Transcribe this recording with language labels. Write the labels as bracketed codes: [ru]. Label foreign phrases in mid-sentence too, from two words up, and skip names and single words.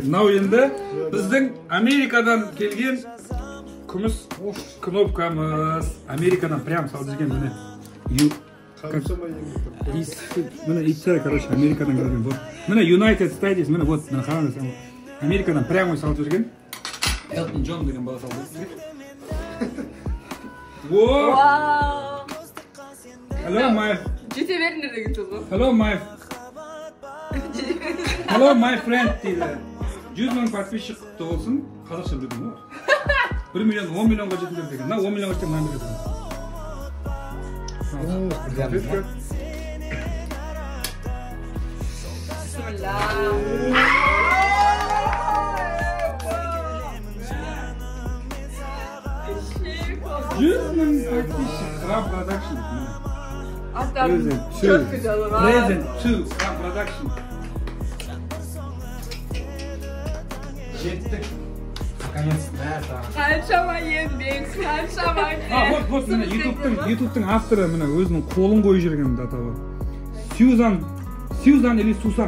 [kk] Мынау енді біздің Америкадан келген күміс кнопкамыз. Америкадан прям салып жүрген міне. Міне итсай, короче, Америкадан келген. Вот. Міне United States, міне вот, міне қараңыз. Америкадан прямо салып жүрген. Элтон Джон деген бала салып жүрген. [en] Wow. Hello my. [kk] Жете беріңдер деген сөз ғой. [en] Hello my friend дейді. [kk] 100 мың подписчик құтты болсын. Қазақша білдің ғой. 1 миллион, 10 миллионға жетіңдер деген. Мына 10 миллионға жеткен мынаны бересің. [en] Production. Present to production. [kk] Жеттік. Қаншама еңбек, қаншама вот міне ютубтың авторы міне өзінің қолын қойып жүрген датаға. [ru] Сьюзан или Сусан?